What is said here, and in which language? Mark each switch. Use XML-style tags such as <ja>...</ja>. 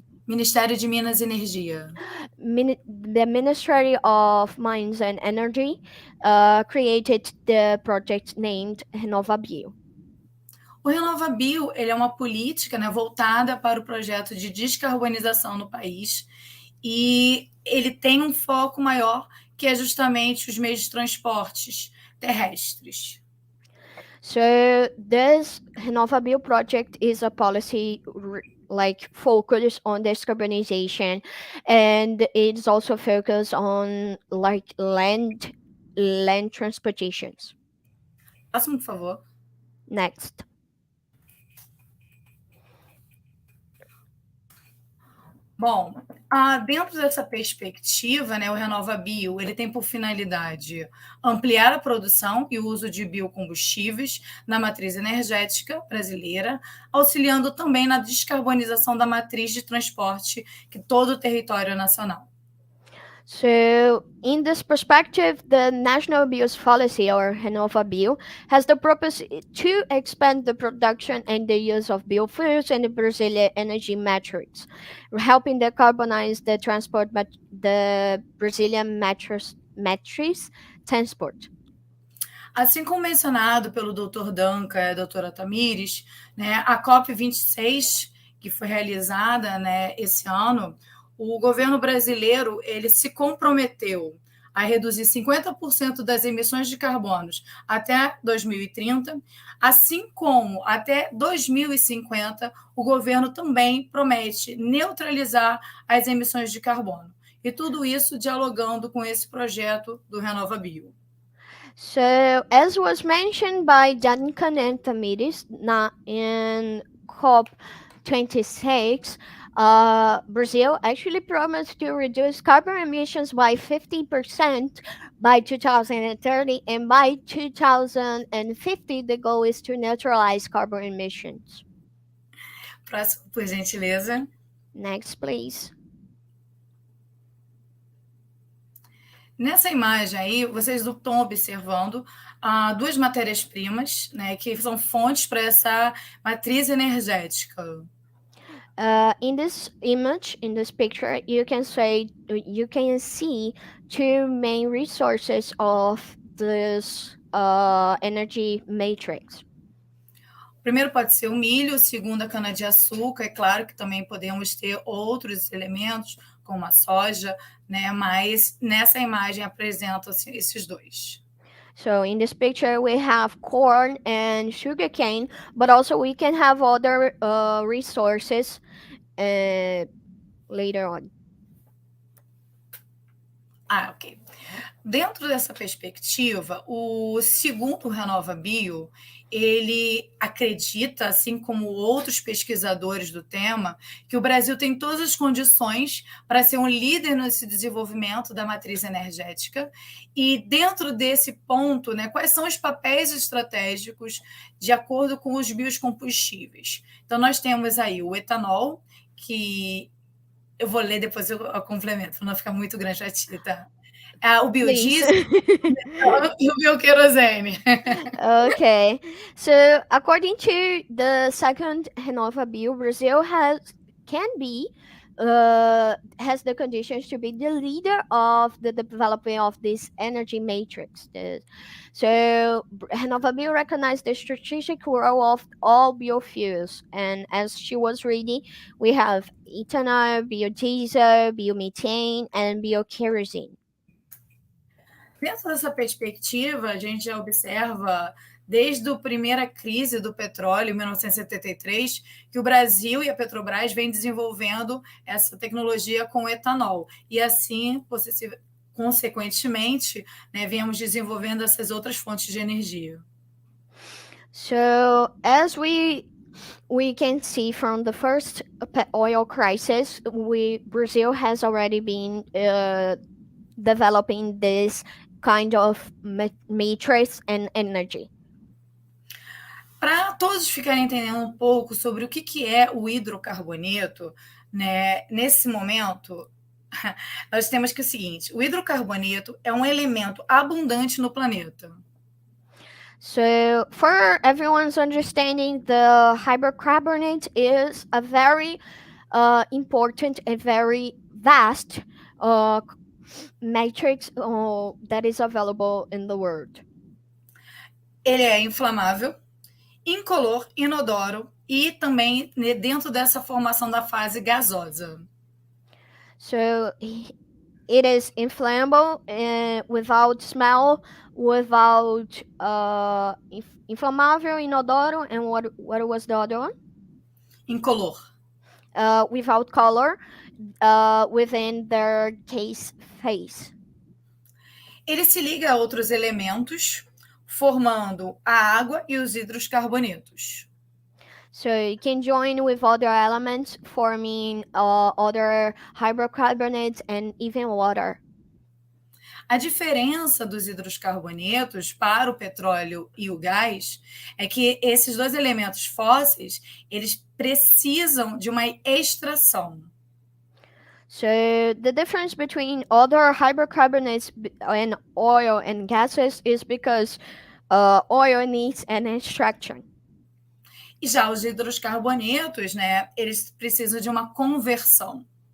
<pt>Ministério de Minas e Energia.</pt> <en>The Ministry of Mines and Energy created the project named Renova Bio.</en> <pt>O Renova Bio ele é uma política, né, voltada para o projeto de descarbonização no país, e ele tem um foco maior, que é justamente os meios de transportes terrestres.</pt> <en>So this Renova Bio project is a policy focused on decarbonization, and it's also focused on land transportations.</en> <pt>Próximo, por favor.</pt> <en>Next.</en> <pt>Bom, Dentro dessa perspectiva, né, o RenovaBio ele tem por finalidade ampliar a produção e o uso de biocombustíveis na matriz energética brasileira, auxiliando também na descarbonização da matriz de transporte que todo o território nacional.</pt> <en>So, in this perspective, the National Bio's policy, or RenovaBio, has the purpose to expand the production and the use of biofuels in the Brazilian energy matrix, helping decarbonize the the Brazilian matrix transport.</en> <pt>Assim como mencionado pelo Dr. Duncan e a doutora Tamires, né, a COP26, que foi realizada, né, esse ano, o governo brasileiro ele se comprometeu a reduzir 50% das emissões de carbonos até 2030, assim como até 2050 o governo também promete neutralizar as emissões de carbono. E tudo isso dialogando com esse projeto do RenovaBio.</pt> <en>So, as was mentioned by Duncan and Tamires in COP26, Brazil actually promised to reduce carbon emissions by 50% by 2030, and by 2050, the goal is to neutralize carbon emissions.</en> <pt>Próximo, por gentileza.</pt> <en>Next, please.</en> <pt>Nessa imagem aí, vocês estão observando duas matérias-primas, né, que são fontes para essa matriz energética.</pt> <en>In this image, in this picture, you can see two main resources of this energy matrix.</en> <pt>O primeiro pode ser o milho, o segundo a cana-de-açúcar. É claro que também podemos ter outros elementos, como a soja, né? Mas nessa imagem apresentam-se esses dois.</pt> <en>So in this picture, we have corn and sugarcane, but also we can have other resources later on. Ok.</en> <pt>Dentro dessa perspectiva, o segundo RenovaBio, ele acredita, assim como outros pesquisadores do tema, que o Brasil tem todas as condições para ser um líder nesse desenvolvimento da matriz energética. E dentro desse ponto, né, quais são os papéis estratégicos de acordo com os biocombustíveis? Então, nós temos aí o etanol, que eu vou ler, depois eu complemento, para não ficar muito grande a tinta. O biodiesel e o bioquerosene.</pt> <en>Okay, so according to the second RenovaBio, Brazil has the conditions to be the leader of the development of this energy matrix. So RenovaBio recognized the strategic role of all biofuels, and as she was reading, we have ethanol, biodiesel, biomethane, and biokerosene.</en> <pt>Dentro dessa perspectiva, a gente já observa, desde a primeira crise do petróleo, em 1973, que o Brasil e a Petrobras vêm desenvolvendo essa tecnologia com etanol. E assim, consequentemente, né, viemos desenvolvendo essas outras fontes de energia.</pt> <en>So, as we can see from the first oil crisis, Brazil has already been developing this kind of matrix and energy.</en> <pt>Para todos ficarem entendendo um pouco sobre o que é o hidrocarboneto, né, nesse momento, nós temos que o seguinte: o hidrocarboneto é um elemento abundante no planeta.</pt> <en>So, for everyone's understanding, the hydrocarbonate is a very important and very vast matrix that is available in the world.</en> <pt>Ele é inflamável, incolor, inodoro e também dentro dessa formação da fase gasosa.</pt> <en>So it is inflammable without smell, without</en> <pt>inflamável, inodoro,</pt> <en>and what was the other one?</en> <pt>Incolor.</pt> <en>Without color, within their phase.</en> <pt>Ele se liga a outros elementos, formando a água e os hidrocarbonetos.</pt> <en>So it can join with other elements, forming other hydrocarbonates and even water.</en> <pt>A diferença dos hidroscarbonetos para o petróleo e o gás é que esses dois elementos fósseis, eles precisam de uma extração.</pt> <en>So the difference between other hydrocarbons and oil and gases is because oil needs an extraction.</en> <pt>E já os hidroscarbonetos, né, eles precisam de uma conversão.</pt>